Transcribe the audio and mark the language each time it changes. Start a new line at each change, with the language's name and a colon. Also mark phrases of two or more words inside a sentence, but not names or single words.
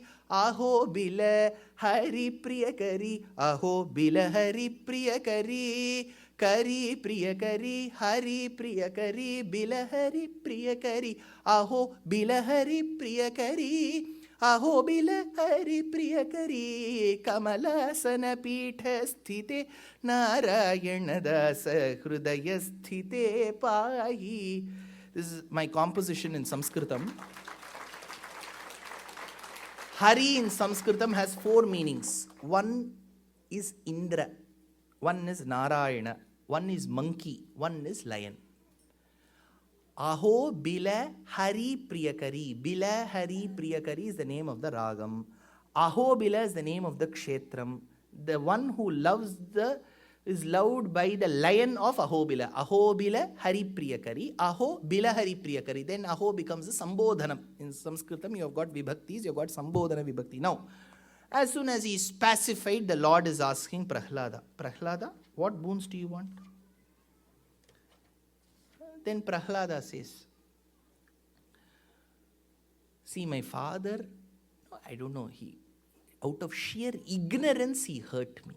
Sanskrit: aho bilahari priyakari aho bilahari priyakari Kari priyakari, hari priyakari, bilahari priyakari, aho bilahari priyakari, aho bilahari priyakari, kamalasana pitha sthite, narayana dasa hrudaya sthite pahi.
English: This is my composition in Sanskritam. Hari in Sanskritam has 4 meanings. One is Indra, one is Narayana, one is monkey, one is lion.
Sanskrit: Aho Bila Hari Priyakari.
English: Bila Hari Priyakari is the name of the Ragam. Aho Bila is the name of the Kshetram. The one who loves the is loved by the lion of Ahobila.
Sanskrit: Ahobila Hari Priyakari. Aho Bila Hari Priyakari.
English: Then Aho becomes a Sambodhanam. In Sanskritam, you have got Vibhaktis, you have got
Sanskrit: Sambodhana Vibhakti.
English: Now, as soon as he is pacified, the Lord is asking Prahlada, Prahlada, what boons do you want? Then Prahlada says, see, my father, I don't know, out of sheer ignorance, he hurt me.